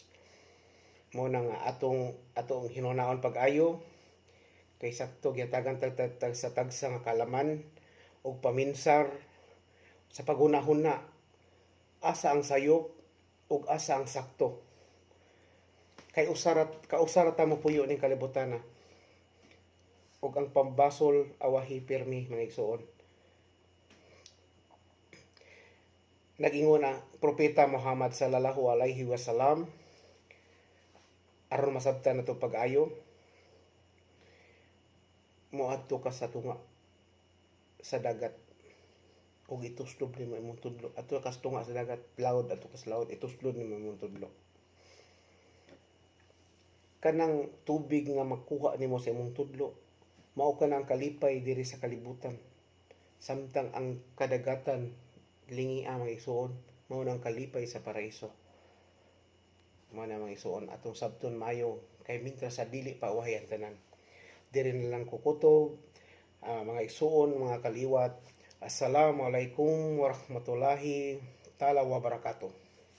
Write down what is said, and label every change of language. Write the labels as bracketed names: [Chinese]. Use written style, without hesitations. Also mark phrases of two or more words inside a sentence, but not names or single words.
[Cebuano] Mo na nga atong hinunaon pag-ayo kay sakto gyatagan tag sa tagsa nga kalaman og paminsar sa paghunahuna asa ang sayop ug asa ang sakto. Kay kausarat ta mo puyo ning kalibutan na. Ug ang pambasol awahi pirmi mga igsuon. Nag-ingon na propeta Muhammad [Arabic] صلى الله عليه وسلم [Cebuano] aron masabtan nato pag-ayo moadto ka sa tunga sa dagat ug ituslob nimo imong tudlo adto ka sa tunga sa dagat laod adto ka sa laod ituslod nimo imong tudlo. Kanang tubig nga makuha nimo sa imong tudlo mao kanang kalipay diri sa kalibutan samtang ang kadagatan lingi ang isuon mao nang kalipay sa paraiso. Mao na mga isuon atong sabton mayo kay mintras sa dili pa uwahay ang tanan. Diri na lang kukutob mga isuon mga kaliwat. [Arabic] السلام عليكم ورحمة الله تعالى وبركاته.